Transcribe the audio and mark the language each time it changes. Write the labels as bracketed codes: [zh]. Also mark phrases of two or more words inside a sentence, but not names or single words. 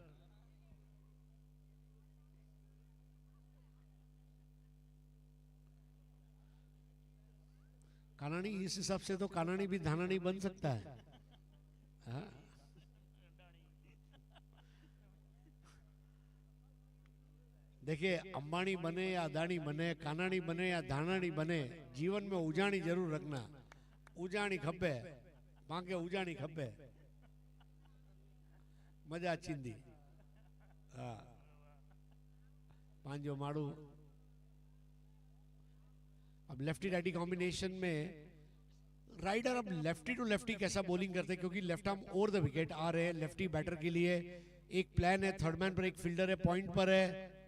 [hi] कानानी, इस हिसाब से तो कानानी भी धानानी बन सकता है। हाँ? देखिए, अंबानी बने या अदानी बने, कानानी बने या धानानी बने, जीवन में उजाणी जरूर रखना। [kfr] उजाणी खपे, पाके उजाणी खपे, मजा चींदी। हाँ, पांजो माड़ू। [hi] अब [en] lefty righty combination [hi] में राइडर अब [en] lefty to lefty [hi] कैसा बॉलिंग करते हैं, क्योंकि [en] left arm over the wicket [hi] आ रहे हैं [en] lefty batter [hi] के लिए। एक प्लान है, [en] third man [hi] पर एक फील्डर है, पॉइंट पर है।